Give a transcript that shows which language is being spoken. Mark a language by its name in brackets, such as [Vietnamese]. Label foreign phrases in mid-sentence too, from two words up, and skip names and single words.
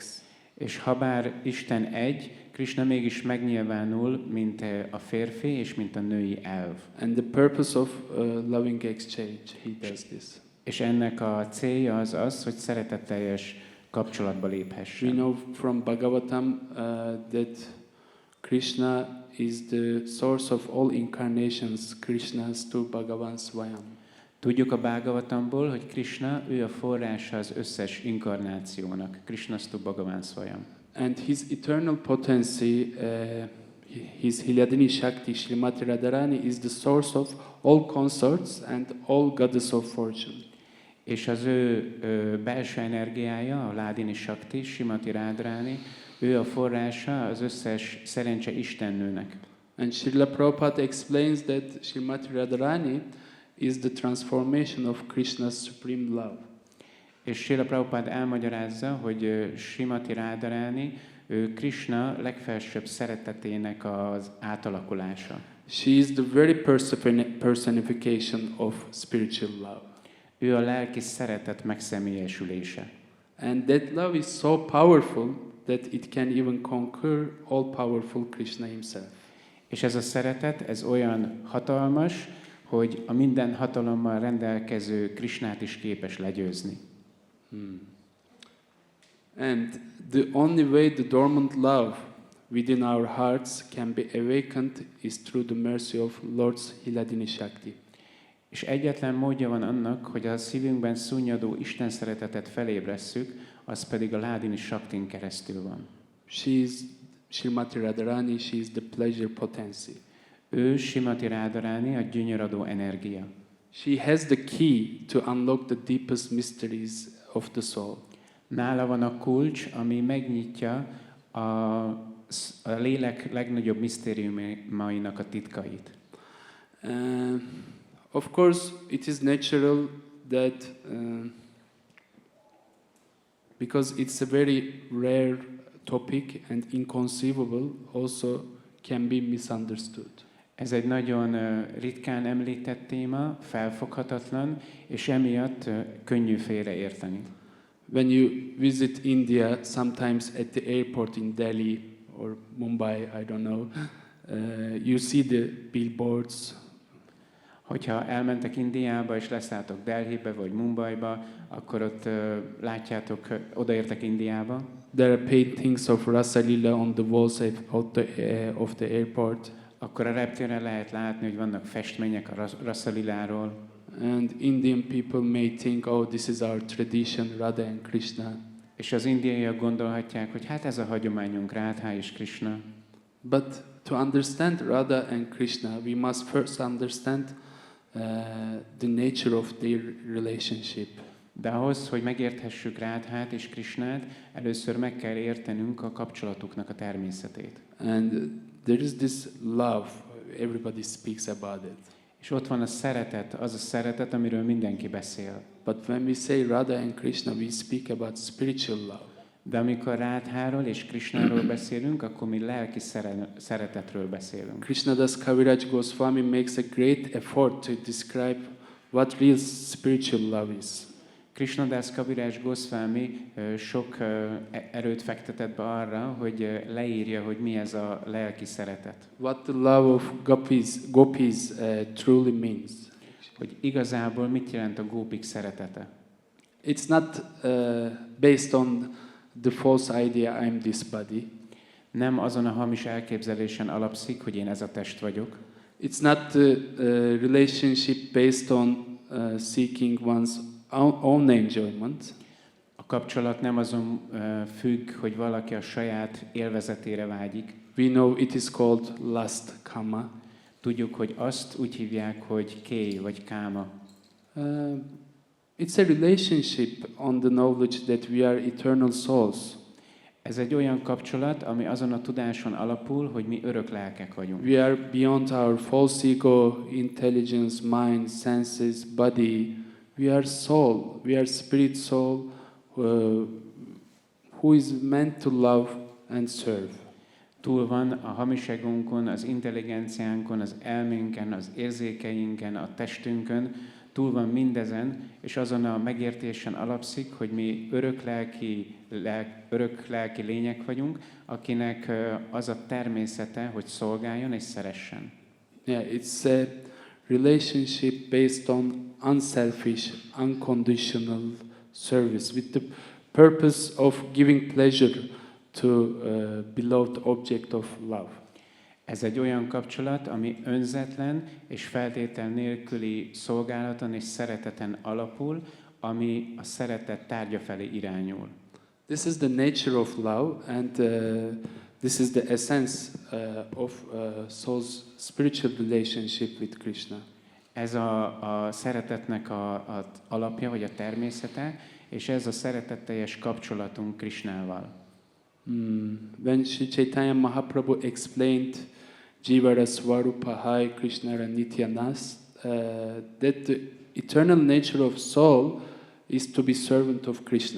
[Hungarian] És habár Isten egy, Krishna mégis megnyilvánul, mint a férfi és mint a női elv. [English] And the purpose of loving exchange, he does this. [Hungarian] És ennek a célja az az, hogy szeretetteljes kapcsolatba léphessen. [English] We know from Bhagavatam that Krishna is the source of all incarnations. [Sanskrit] कृष्णस्तु भगवान् स्वयम्. [Hungarian] Tudjuk a Bhagavatamból, hogy Krishna, ő a forrása az összes inkarnációnak. [Sanskrit] कृष्णस्तु भगवान् स्वयम्. [English] And his eternal potency, his Hiladini Shakti, Srimati Radharani, is the source of all consorts and all goddess of fortune. [Hungarian] És az ő belső energiája, a Ládini Shakti, Srimati Radharani, ő a forrása az összes szerencse istennőnek. [English] And Srila Prabhupada explains that Srimati Radharani is the transformation of Krishna's supreme love. [Hungarian] És Srila Prabhupada elmagyarázza, hogy Srimati Radharani, ő Krishna legfelsőbb szeretetének az átalakulása. [English] She is the very personification of spiritual love. [Hungarian] Ő a lelki szeretet megszemélyesülése. [English] And that love is so powerful that it can even conquer all powerful Krishna himself. [Hungarian] És ez a szeretet, ez olyan hatalmas, hogy a minden hatalommal rendelkező Krishnát is képes legyőzni. [English] And the only way the dormant love within our hearts can be awakened is through the mercy of Lord's Hiladini Shakti. [Hungarian] És egyetlen módja van annak, hogy a szívünkben szunnyadó Isten szeretetet felébresszük, az pedig a Ládini Shaktin keresztül van. [English] She is Srimati Radharani, she is the pleasure potency. [Hungarian] Ő Srimati Radharani, a gyönyöradó energia. [English] She has the key to unlock the deepest mysteries of the soul. [Hungarian] Nála van a kulcs, ami megnyitja a lélek legnagyobb misztériumainak a titkait. [English] Of course, it is natural that because it's a very rare topic and inconceivable, also can be misunderstood. [Hungarian] Ez egy nagyon ritkán említett téma, felfoghatatlan, és emiatt könnyű félreérteni. [English] When you visit India, sometimes at the airport in Delhi or Mumbai, I don't know, you see the billboards. [Hungarian] Hogyha elmentek Indiába és leszálltok Delhibe vagy Mumbaiba, akkor ott látjátok, odaértek Indiába. [English] There are paintings of Rasa Lila on the walls of the airport. [Hungarian] Akkor a reptéren lehet látni, hogy vannak festmények a Rasa Liláról. [English] And Indian people may think, oh, this is our tradition, Radha and Krishna. [Hungarian] És az indiaiak gondolhatják, hogy hát ez a hagyományunk, Radha és Krishna. [English] But to understand Radha and Krishna, we must first understand the nature of their relationship. [Hungarian] De ahhoz, hogy megérthessük Radhát és Krishnát, először meg kell értenünk a kapcsolatuknak a természetét. [English] And there is this love, everybody speaks about it. [Hungarian] És ott van a szeretet, az a szeretet, amiről mindenki beszél. [English] But when we say Radha and Krishna, we speak about spiritual love. [Hungarian] De amikor Rádháról és Krisnáról beszélünk, akkor mi lelki szeretetről beszélünk. [English] Krishnadas Kaviraj Goswami makes a great effort to describe what real spiritual love is. [Hungarian] Krishnadas Kaviraj Goswami sok erőt fektetett be arra, hogy leírja, hogy mi ez a lelki szeretet. [English] What the love of gopis truly means. [Hungarian] Hogy igazából mit jelent a gópik szeretete. [English] It's not based on the false idea I'm this body. [Hungarian] Nem azon a hamis elképzelésen alapszik, hogy én ez a test vagyok. [English] It's not the relationship based on seeking one's own enjoyment. [Hungarian] A kapcsolat nem azon függ, hogy valaki a saját élvezetére vágyik. [English] We know it is called lust, kama. [Hungarian] Tudjuk, hogy azt úgy hívják, hogy ké vagy káma. [English] It's a relationship on the knowledge that we are eternal souls. [Hungarian] Ez egy olyan kapcsolat, ami azon a tudáson alapul, hogy mi örök lelkek vagyunk. [English] We are beyond our false ego, intelligence, mind, senses, body. We are soul. We are spirit soul who is meant to love and serve. [Hungarian] Túl van a hamis egónkon, az intelligenciánkon, az elménken, az érzékeinken, a testünkön, túl van mindezen, és azon a megértésen alapszik, hogy mi örök lelki lények vagyunk, akinek az a természete, hogy szolgáljon és szeressen. [English] Yeah, it's a relationship based on unselfish, unconditional service with the purpose of giving pleasure to beloved object of love. [Hungarian] Ez egy olyan kapcsolat, ami önzetlen és feltétel nélküli szolgálaton és szereteten alapul, ami a szeretet tárgya felé irányul. [English] This is the nature of love, and this is the essence of soul's spiritual relationship with Krishna. [Hungarian] Ez a szeretetnek a alapja, vagy a természete, és ez a szeretetteljes kapcsolatunk Krishnával. [English] When Sri Chaitanya Mahaprabhu explained [Bangla] জীবের স্বরূপ হয় কৃষ্ণের নিত্যদাস, [English] that the eternal nature of soul is to be servant of Krishna.